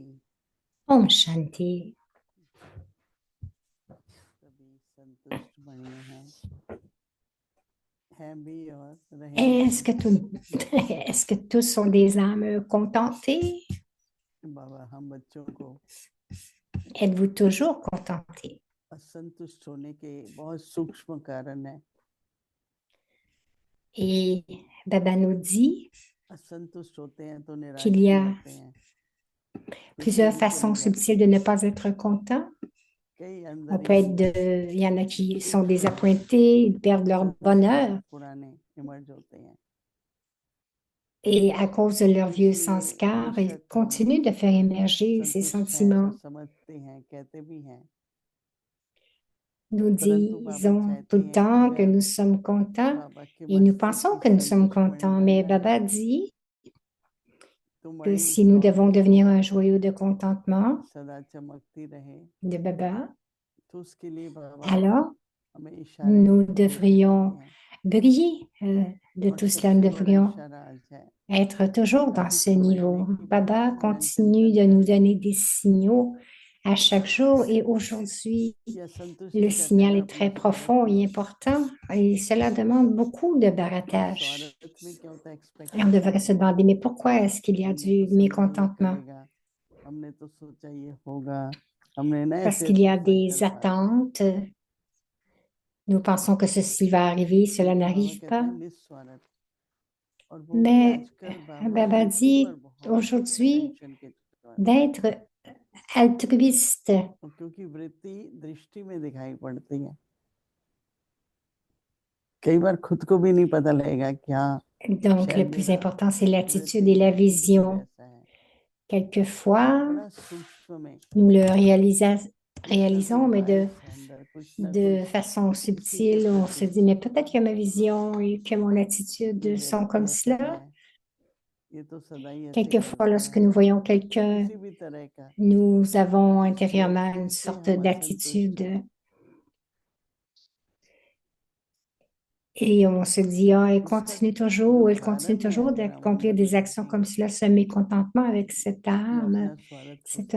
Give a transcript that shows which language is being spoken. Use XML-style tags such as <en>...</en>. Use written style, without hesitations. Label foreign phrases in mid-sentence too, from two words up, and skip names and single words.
<hi>Om Shanti. सभी संतुष्ट बने हैं भी और</hi> <fr>Est-ce</fr> <hi>रहेंगे।</hi> <fr>que, est-ce que tous sont des âmes contentées?</fr> <hi>बाबा हम बच्चों को</hi> <fr>Êtes-vous toujours contentés?</fr> <hi>असंतुष्ट होने के बहुत सूक्ष्म कारण है।</hi> <fr>Et Baba nous dit</fr> <hi>असंतुष्ट होते हैं तो निराश</hi> <fr>qu'il y</fr> <hi>भी</hi> <fr>a</fr> <hi>होते हैं।</hi> <fr>plusieurs</fr> <hi>खुशी भी</hi> <fr>façons</fr> <hi>चली जाती</hi> <fr>subtiles de ne pas être content.</fr> <hi>कई</hi> <fr>On</fr> <hi>अंदर</hi> <fr>peut</fr> <hi>ही</hi> <fr>être</fr> <hi>अंदर</hi> <fr>il y en a qui sont</fr> <hi>सूक्ष्म</hi> <fr>désappointés, ils perdent leur bonheur</fr> <hi>संस्कार पुराने इमर्ज होते हैं।</hi> <fr>et à cause de leurs vieux</fr> <hi>इसलिए</hi> <fr>sanskars, ils</fr> <hi>बेशक हम</hi> <fr>continuent de faire émerger ces</fr> <hi>संतुष्ट हैं, ऐसा</hi> <fr>sentiments.</fr> <hi>समझते हैं, कहते भी हैं,</hi> <fr>Nous</fr> <hi>परंतु बाबा</hi> <fr>disons tout</fr> <hi>चाहते</hi> <fr>le</fr> <hi>हैं</hi> <fr>temps que</fr> <hi>अगर</hi> <fr>nous sommes contents</fr> <hi>बाबा के</hi> <fr>et nous</fr> <hi>मस्तक</hi> <fr>pensons</fr> <hi>की</hi> <fr>que nous sommes</fr> <hi>संतुष्ट मणि</hi> <fr>contents,</fr> <hi>बन</hi> <fr>mais</fr> <hi>जाए</hi> <fr>Baba dit</fr> <hi>तो</hi> <fr>que</fr> <hi>मणि</hi> <fr>si nous devons</fr> <hi>रोशनी</hi> <fr>devenir un</fr> <hi>स्वरूप</hi> <fr>joyau de contentement</fr> <hi>सदा चमकती रहे</hi> <fr>de Baba,</fr> <hi>तो उसके लिए बाबा</hi> <fr>alors</fr> <hi>हमें इशारे</hi> <fr>nous</fr> <hi>देते रहते</hi> <fr>devrions</fr> <hi>हैं।</hi> <fr>briller de</fr> <hi>और</hi> <fr>tout cela. Nous</fr> <hi>सबसे बड़ा</hi> <fr>devrions</fr> <hi>इशारा आज है</hi> <fr>être toujours dans</fr> <hi>अभी</hi> <fr>ce</fr> <hi>के महीने</hi> <fr>niveau.</fr> <hi>की बात</hi> <fr>Baba</fr> <hi>है, मेंशन</hi> <fr>continue de</fr> <hi>करता</hi> <fr>nous</fr> <hi>है</hi> <fr>donner des signaux à chaque jour et aujourd'hui,</fr> <hi>कि</hi> <fr>le</fr> <hi>असंतुष्टि का</hi> <fr>signal</fr> <hi>घड़ा</hi> <fr>est</fr> <hi>अपने</hi> <fr>très</fr> <hi>स्वार्थ</hi> <fr>profond</fr> <hi>में</hi> <fr>et</fr> <hi>होता है।</hi> <fr>important et cela demande beaucoup de</fr> <hi>तो</hi> <fr>barattage.</fr> <hi>स्वार्थ में क्या होता है?</hi> <fr>Et on devrait se</fr> <hi>एक्सपेक्टेशन।</hi> <fr>demander, mais pourquoi est-ce qu'il y a</fr> <hi>हमने तो</hi> <fr>du</fr> <hi>समझा ये</hi> <fr>mécontentement?</fr> <hi>करेगा, हमने तो सोचा ये होगा, हमने ना</hi> <fr>Parce</fr> <hi>ऐसे</hi> <fr>qu'il y</fr> <hi>ऐसे</hi> <fr>a des</fr> <hi>संकल्प आते हैं।</hi> <fr>attentes. Nous pensons que ceci va arriver, cela</fr> <hi>लेकिन बाबा</hi> <fr>n'arrive</fr> <hi>कहते</hi> <fr>pas.</fr> <hi>हैं निस्वार्थ, और वो भी</hi> <fr>Mais</fr> <hi>आजकल बाबा</hi> <fr>Baba</fr> <hi>यूट्यूबर</hi> <fr>dit</fr> <hi>बहुत</hi> <fr>aujourd'hui</fr> <hi>अटेंशन के चक्कर में,</hi> <fr>d'être altruiste.</fr> <hi>क्योंकि वृत्ति दृष्टि में दिखाई पड़ती है। कई बार खुद को भी नहीं पता लगेगा क्या</hi> <fr>Donc, le</fr> <hi>शायद</hi> <fr>plus</fr> <hi>मेरा</hi> <fr>important, c'est</fr> <hi>वृत्ति</hi> <fr>l'attitude et la</fr> <hi>दृष्टि कुछ</hi> <fr>vision.</fr> <hi>ऐसा है।</hi> <fr>Quelquefois,</fr> <hi>बड़ा सूक्ष्म में</hi> <fr>nous le</fr> <hi>कुछ ना कुछ</hi> <fr>réalisons, mais</fr> <hi>वायरस है अंदर, कुछ ना</hi> <fr>de</fr> <hi>कुछ</hi> <fr>façon</fr> <hi>किसी के</hi> <fr>subtile, on se</fr> <hi>प्रति</hi> <fr>dit, mais peut-être que ma vision et que mon</fr> <hi>ये</hi> <fr>attitude sont</fr> <hi>व्यक्ति</hi> <fr>comme</fr> <hi>ऐसा</hi> <fr>cela.</fr> <hi>है, ये तो सदा ही ऐसे</hi> <fr>Quelquefois,</fr> <hi>करते</hi> <fr>lorsque</fr> <hi>हैं,</hi> <fr>nous voyons quelqu'un,</fr> <hi>किसी भी तरह का</hi> <fr>nous avons intérieurement une</fr> <hi>व्यक्ति से</hi> <fr>sorte</fr> <hi>हम असंतुष्ट हैं।</hi> <fr>d'attitude et on se dit, ah,</fr> <hi>इसका जो</hi> <fr>elle continue</fr> <hi>कारण है</hi> <fr>toujours</fr> <hi>अगर हम</hi> <fr>d'accomplir</fr> <hi>अंदर</hi> <fr>des actions</fr> <hi>देखें</hi> <fr>comme cela, ce mécontentement avec cette</fr> <hi>वो</hi> <fr>âme.</fr> <hi>अपना स्वार्थ हो</hi> <fr>C'est un</fr>